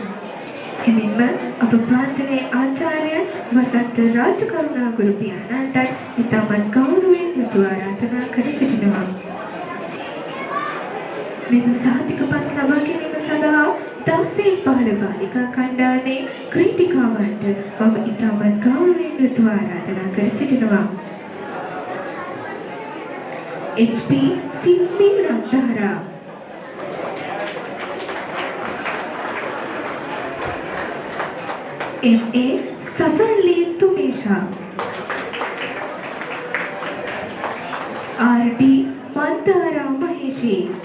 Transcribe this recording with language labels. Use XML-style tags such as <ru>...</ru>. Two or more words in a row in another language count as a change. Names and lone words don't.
<si>එමෙන්ම අප පාසලේ ආචාර්ය වසන්ත රාජකරුණා ගුරු පියාණන්ටත් ඉතාමත් ගෞරවයෙන් උතු ආරාධනා කර සිටිනවා. මෙම සහතිකපත් ලබා ගැනීම සඳහා 16-15 බාලිකා කණ්ඩායමේ ක්‍රීඩිකාවන්ට මම ඉතාමත් ගෞරවයෙන් උතු ආරාධනා කර සිටිනවා. HP සිම්මි රත්තරා MA සසල්ලි තුමේෂා RD මන්දාරා මහේෂී</si>